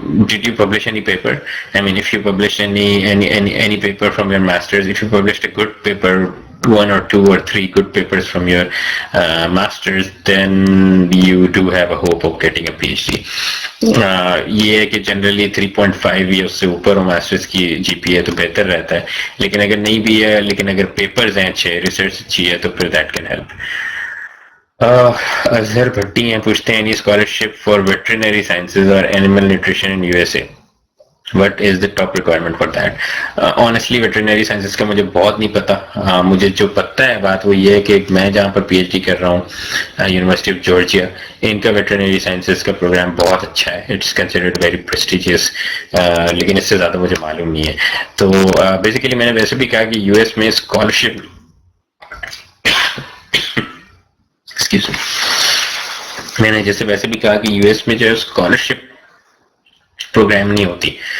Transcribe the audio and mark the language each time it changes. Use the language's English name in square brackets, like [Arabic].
[English] Did you publish any paper? I mean, if you published any paper from your masters, if you published a good paper, 1 or 2 or 3 good papers from your masters, then you do have a hope of getting a PhD. [Urdu] یہ ہے کہ generally 3.5 یا اس سے اوپر ہو masters کی جی پی اے تو بہتر رہتا ہے، لیکن اگر نہیں بھی ہے، لیکن اگر پیپرز ہیں اچھے، ریسرچ اچھی ہے تو پھر [English] That can help. Azhar Bhatti [Urdu] ہیں، پوچھتے ہیں [English] any scholarship for veterinary sciences or animal nutrition in USA? What is the top requirement for that? Honestly [Urdu] veterinary sciences کا مجھے بہت نہیں پتا. مجھے جو پتا ہے بات وہ یہ ہے کہ میں جہاں پر پی ایچ ڈی کر رہا ہوں یونیورسٹی آف جارجیا، ان کا ویٹرنری سائنسز کا پروگرام بہت اچھا ہے. [English] it's considered very prestigious, [Urdu] لیکن اس سے زیادہ مجھے معلوم نہیں ہے. تو بیسیکلی میں نے ویسے بھی کہا کہ یو ایس میں اسکالرشپ میں نے جیسے ویسے بھی کہا کہ یو ایس میں جو ہے اسکالرشپ پروگرام نہیں ہوتی.